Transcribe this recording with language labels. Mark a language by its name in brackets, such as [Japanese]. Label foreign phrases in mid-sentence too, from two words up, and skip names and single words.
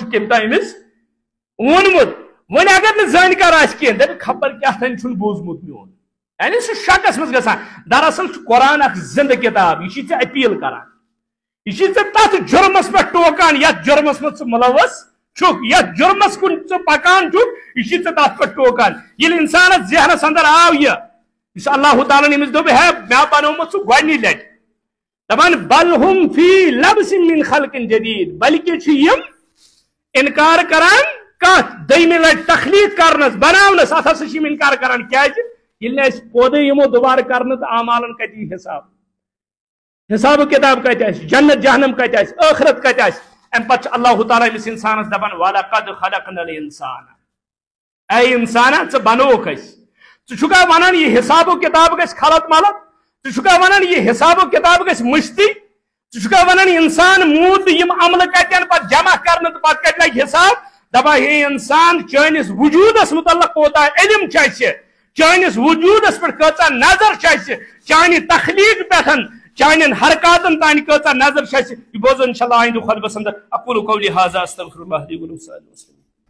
[Kashmiri] چھُ کٔمۍ تانۍ أمِس ووٚنمُت وۄنۍ اگر نہٕ زٲنکار آسہِ کینٛہہ دپہِ خبر کیٛاہ تانۍ چھُنہٕ بوٗزمُت میون یعنی سُہ شکس منٛز گژھان دراصل چھُ قرآن اکھ زندٕ کِتاب یہِ چھِ ژےٚ اپیٖل کران یہ تتھ جرمس پہ ٹوکان یتھ جرمس مز ملوث چھُکھ یتھ جرمس کن پکان چھُکھ یہ تتھ پہ ٹوکان ییٚلہِ انسانس ذہنس اندر آو یہ اللہ تعالیٰ ییٚمِس دوٚپ ہے مےٚ بنومُت سُہ گۄڈنِچ لٹہِ دپان [Arabic] بل ہم فی لبس من خلق جدید [Kashmiri] بلکہ چھِ یِم انکار کران کتھ دوٚیمہِ لٹہِ تخلیق کرنس بناونس اتھ ہسا چھِ یِم انکار کران کیازِ ییٚلہِ نہٕ أسۍ پودے یِمو دوبارٕ کرنہٕ تہٕ اعمالن کتہِ یی حساب و کتاب کتہِ آسہِ جنت جہنم کتہِ آسہِ ٲخرت کتہِ آسہِ امہِ پتہٕ چھُ اللہ تعالیٰ أمِس انسانس دپان [Arabic] وَلَقَدْ خَلَقْنَا الْإِنسَانَ [Kashmiri] اے انسانا ژٕ بنووُکھ أسۍ ژٕ چھُکھا ونان یہِ حساب و کتاب گژھِ خلط ملط ژٕ چھُکھا ونان یہِ حساب و کتاب گژھِ مٔشتٕے ژٕ چھُکھا ونان انسان موٗد تہٕ یِم عملہٕ کتٮ۪ن پتہٕ جمع کرنہٕ تہٕ پتہٕ کتہِ لگہِ حساب دپان ہے انسان چٲنِس وجوٗدس متعلق کوتاہ علم چھُ اسہِ چٲنِس وجوٗدس پٮ۪ٹھ کۭژاہ نظر چھِ اسہِ چانہِ تخلیق پٮ۪ٹھ چانین حرکاتن تانۍ کۭژاہ نظر چھِ اسہِ یہِ بوزو انشاءاللہ آیندٕ خطبس اندر [Arabic] اقول قولی ھذا استغفر اللہ لي ولكم